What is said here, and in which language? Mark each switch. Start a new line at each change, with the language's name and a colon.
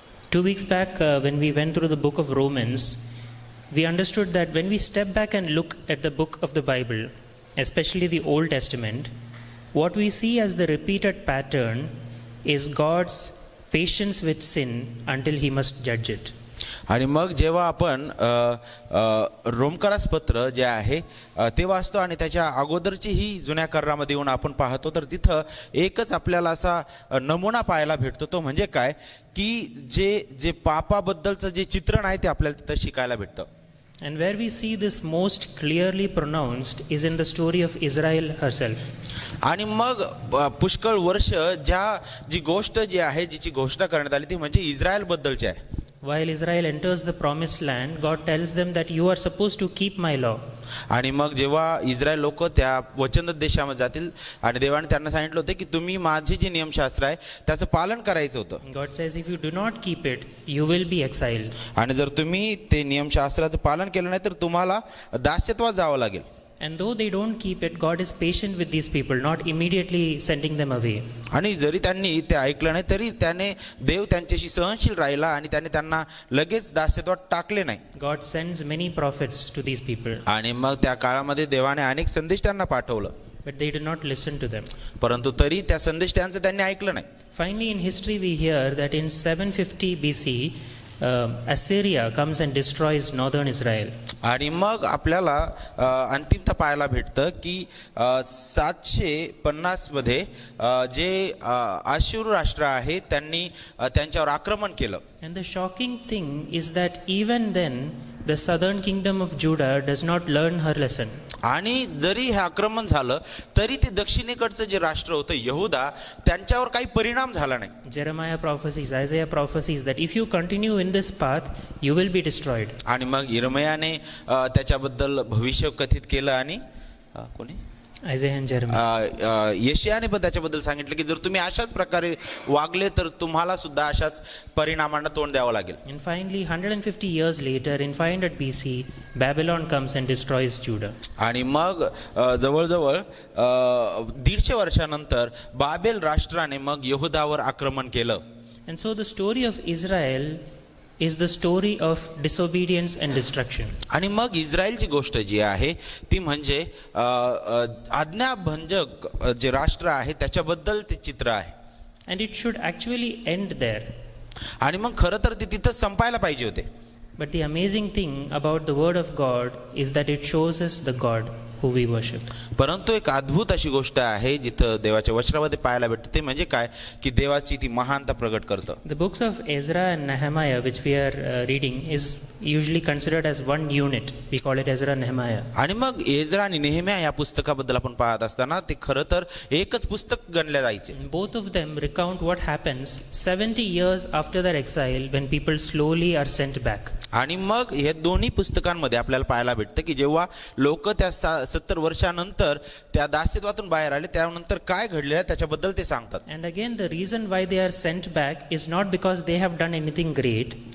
English: 2 weeks back, when we went through the book of Romans, we understood that when we step back and look at the book of the Bible, especially the Old Testament, what we see as the repeated pattern is God's patience with sin until he must judge it.
Marathi: आणि मग जेव्हा आपण रोमकारास पत्र जे आहे ते वाचतो आणि त्याच्या अगोदरची ही जुन्या करारामध्ये येऊन आपण पाहतो, तर तिथं एकच आपल्याला असा नमुना पाहायला भेटतो. तो म्हणजे काय, की जे पापाबद्दलचं जे चित्रण आहे ते आपल्याला तिथं शिकायला भेटतं.
English: And where we see this most clearly pronounced is in the story of Israel herself.
Marathi: आणि मग पुष्कळ वर्ष जी गोष्ट जी आहे, जिची घोषणा करण्यात आली ती म्हणजे इस्रायल बद्दलची आहे.
English: While Israel enters the promised land, God tells them that you are supposed to keep my law.
Marathi: आणि मग जेव्हा इस्रायल लोक त्या वचनदत्त देशामध्ये जातील आणि देवाने त्यांना सांगितलं होतं की तुम्ही माझे जे नियमशास्त्र आहे त्याचं पालन करायचं होतं.
English: God says if you do not keep it, you will be exiled.
Marathi: आणि जर तुम्ही ते नियमशास्त्राचं पालन केलं नाही तर तुम्हाला दास्यत्वात जावं लागेल.
English: And though they don't keep it, God is patient with these people, not immediately sending them away.
Marathi: आणि जरी त्यांनी ते ऐकलं नाही तरी त्याने देव त्यांच्याशी सहनशील राहिला आणि त्याने त्यांना लगेच दास्यत्वात टाकले नाही.
English: God sends many prophets to these people,
Marathi: आणि मग त्या काळामध्ये देवाने अनेक संदेश त्यांना पाठवलं,
English: but they did not listen to them.
Marathi: परंतु तरी त्या संदेश त्यांचं त्यांनी ऐकलं नाही.
English: Finally, in history, we hear that in 750 BC, Assyria comes and destroys northern Israel.
Marathi: आणि मग आपल्याला अंतिमता पाहायला भेटतं की 750 मध्ये जे आशूर राष्ट्र आहे त्यांनी त्यांच्यावर आक्रमण केलं.
English: And the shocking thing is that even then the southern kingdom of Judah does not learn her lesson.
Marathi: आणि जरी हे आक्रमण झालं तरी ते दक्षिणेकडचं जे राष्ट्र होतं यहुदा त्यांच्यावर काही परिणाम झाला नाही.
English: Jeremiah prophesies, Isaiah prophesies that if you continue in this path, you will be destroyed.
Marathi: आणि मग यिर्मयाने त्याच्याबद्दल भविष्य कथित केलं आणि कोणी
English: Isaiah and Jeremiah.
Marathi: यशायाने पण त्याच्याबद्दल सांगितलं की जर तुम्ही अशाच प्रकारे वागले तर तुम्हाला सुद्धा अशाच परिणामांना तोंड द्यावं लागेल.
English: And finally, 150 years later, in 500 BC, Babylon comes and destroys Judah.
Marathi: आणि मग जवळजवळ 150 वर्षानंतर बाबेल राष्ट्राने मग यहुदावर आक्रमण केलं.
English: And so the story of Israel is the story of disobedience and destruction.
Marathi: आणि मग इस्रायलची गोष्ट जी आहे ती म्हणजे आज्ञाभंजक जे राष्ट्र आहे त्याच्याबद्दल ते चित्र आहे.
English: And it should actually end there.
Marathi: आणि मग खरं तर ते तिथं संपायला पाहिजे होते.
English: But the amazing thing about the word of God is that it shows us the God who we worship.
Marathi: परंतु एक अद्भुत अशी गोष्ट आहे जिथं देवाच्या वचनामध्ये पाहायला भेटते ते म्हणजे काय की देवाची ती महानता प्रगट करतं.
English: The books of Ezra and Nehemiah, which we are reading, is usually considered as one unit. We call it Ezra and Nehemiah.
Marathi: आणि मग एज्रा आणि नेहम्या या पुस्तकाबद्दल आपण पाहत असताना ते खरं तर एकच पुस्तक गणले जायचे.
English: And both of them recount what happens 70 years after their exile when people slowly are sent back.
Marathi: आणि मग हे दोन्ही पुस्तकांमध्ये आपल्याला पाहायला भेटतं की जेव्हा लोक त्या 70 वर्षानंतर त्या दास्यत्वातून बाहेर आले त्यानंतर काय घडलेलं आहे त्याच्याबद्दल ते सांगतात.
English: And again, the reason why they are sent back is not because they have done anything great.